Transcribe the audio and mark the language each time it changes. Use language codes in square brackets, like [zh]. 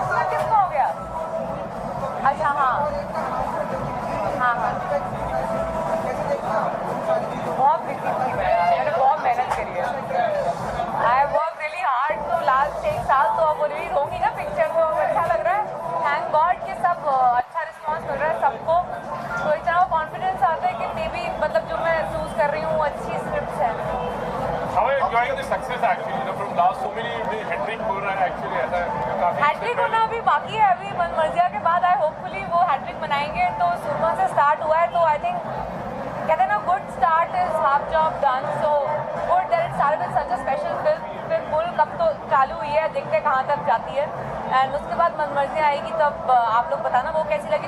[hi] किसका हो गया? अच्छा हाँ हाँ हाँ, बहुत बिजी थी मैंने बहुत मेहनत करी है. [en] I work really hard. [hi] तो लास्ट 1 साल तो अब वो रिलीज होगी ना पिक्चर, तो अच्छा लग रहा है. [en] thank God [hi] कि सब अच्छा रिस्पॉन्स मिल रहा है सबको, तो इतना वो कॉन्फिडेंस आता है कि मे बी मतलब जो मैं चूज़ कर रही हूँ वो अच्छी स्क्रिप्ट है. [en] How are you enjoying the success actually? You know, from last so many days, [hi] hat trick हो रहा है [en] actually [hi] ऐसा काफी. हैट्रिक होना अभी बाकी है. अभी मनमर्जिया के बाद आई होपफुली वो हैट्रिक बनाएंगे. तो सूरमा से स्टार्ट हुआ है, तो [en] I think [hi] कहते हैं ना [en] Good start is half job done. So good that it started with such a special film. [hi] फिर फुल कब तो चालू हुई है, देखते हैं कहाँ तक जाती है. एंड उसके बाद मनमर्जिया आएगी, तब आप लोग बताना वो कैसी लगी.